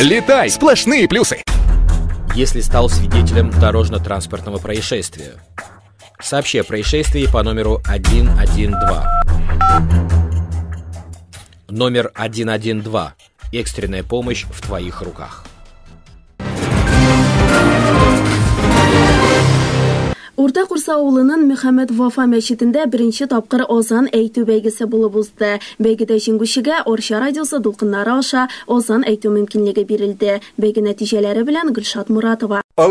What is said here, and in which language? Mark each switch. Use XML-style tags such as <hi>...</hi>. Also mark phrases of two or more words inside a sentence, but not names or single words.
<ru>Летай, сплошные плюсы. Если стал свидетелем дорожно-транспортного происшествия, сообщи о происшествии по номеру 112. Номер 112. Экстренная помощь в твоих руках.</ru> <tt>Урта Курса авылының Мөхәммәд Вафа мәчетендә беренче тапкыр азан әйтү бәйгесе булып узды. Бәйгедә җиңүчегә Орча радиосы дулкыннары аша азан әйтү мөмкинлеге бирелде. Бәйге нәтиҗәләре белән Гөлшат Муратова.</tt>